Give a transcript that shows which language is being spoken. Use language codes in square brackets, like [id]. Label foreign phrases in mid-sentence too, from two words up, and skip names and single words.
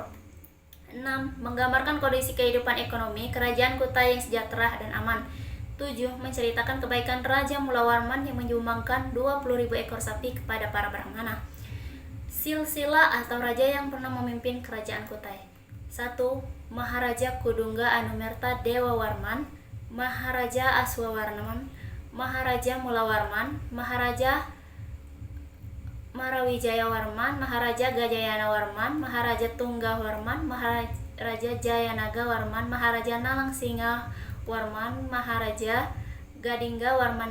[id] 6. Menggambarkan kondisi kehidupan ekonomi kerajaan Kutai yang sejahtera dan aman. 7. Menceritakan kebaikan Raja Mula Warman yang menyumbangkan 20.000 ekor sapi kepada para Brahmana. Silsilah atau raja yang pernah memimpin kerajaan Kutai. 1. Maharaja Kudungga Anumerta Dewa Warman, Maharaja Aswawarman, Maharaja Mula Warman, Maharaja Marawijaya Warman, Maharaja Gajayana Warman, Maharaja Tungga Warman, Maharaja Jayanaga Warman, Maharaja Nalang Singa Warman, Maharaja Gadingga Warman